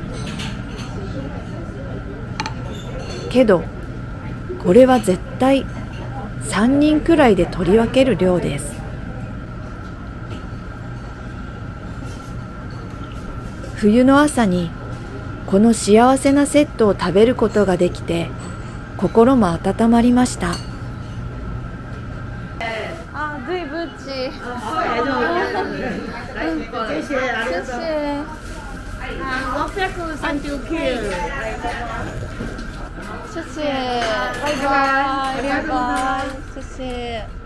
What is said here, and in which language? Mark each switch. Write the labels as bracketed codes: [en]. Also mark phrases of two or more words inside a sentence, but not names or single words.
[ja] けど、これは絶対3人くらいで取り分ける量です。冬の朝にこの幸せなセットを食べることができて、心も温まりました。 [zh] 啊，对不起。谢谢啊。谢谢。我这个三丢 Q。谢谢，拜拜，拜拜，谢谢。